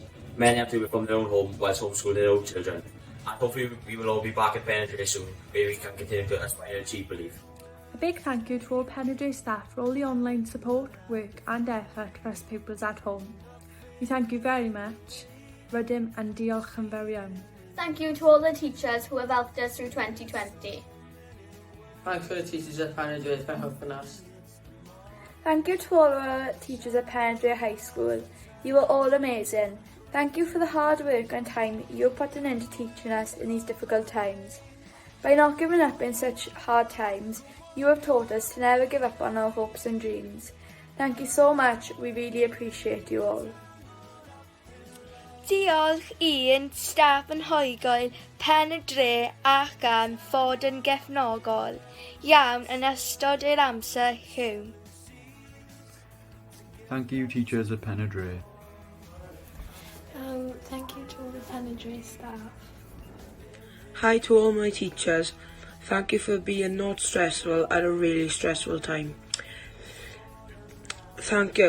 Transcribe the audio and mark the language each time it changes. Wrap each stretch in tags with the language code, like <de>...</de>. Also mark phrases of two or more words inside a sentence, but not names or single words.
<en>Many have to work from their own home whilst homeschooling their own children. And hopefully we will all be back at Pen-y-Dre soon, where we can continue to aspire and achieve belief. A big thank you to all Pen-y-Dre staff for all the online support, work and effort for us pupils at home. We thank you very much. Rydym and</en> <cy>diolch yn fawr iawn.</cy> <en>Thank you to all the teachers who have helped us through 2020. Thanks for the teachers at Pen-y-Dre for helping us. Thank you to all our teachers at Pen-y-Dre High School. You were all amazing. Thank you for the hard work and time you're putting into teaching us in these difficult times. By not giving up in such hard times, you have taught us to never give up on our hopes and dreams. Thank you so much. We really appreciate you all.</en> <cy>Diolch i'n staff yn Ysgol Pen-y-Dre ac am fod yn gefnogol iawn yn ystod yr amser hwn.</cy> <en>Thank you, teachers at Pen-y-Dre. Thank you to all the Pen-y-Dre staff. Hi to all my teachers. Thank you for being not stressful at a really stressful time. Thank you.</en>